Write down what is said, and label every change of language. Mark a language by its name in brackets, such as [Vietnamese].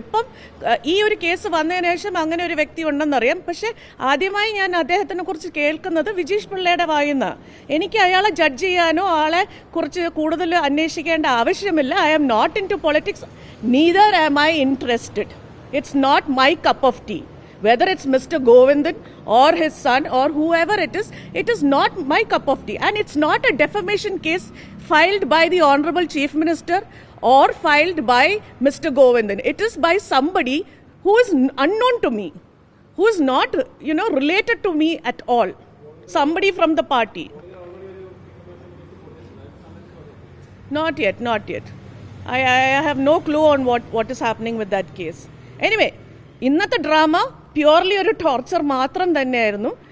[Malayalam] ഇപ്പം ഈ ഒരു കേസ് വന്നതിന് ശേഷം അങ്ങനെ ഒരു വ്യക്തി ഉണ്ടെന്നറിയാം. പക്ഷെ ആദ്യമായി ഞാൻ അദ്ദേഹത്തിനെ കുറിച്ച് കേൾക്കുന്നത് വിജീഷ് പിള്ളയുടെ വായുന്ന. എനിക്ക് അയാളെ ജഡ്ജ് ചെയ്യാനോ ആളെ കുറിച്ച് കൂടുതൽ അന്വേഷിക്കേണ്ട ആവശ്യമില്ല. [English] I am not into politics, neither am I interested. It's not my cup of tea. Whether it's Mr. Govindan or his son or whoever it is not my cup of tea. And it's not a defamation case filed by the Honorable Chief Minister or filed by Mr. Govindan. It is by somebody who is unknown to me, who is not, related to me at all. Somebody from the party. Not yet. I have no clue on what is happening with that case. Anyway, [Malayalam] ഇന്നത്തെ drama purely ഒരു torture മാത്രം തന്നെയായിരുന്നു.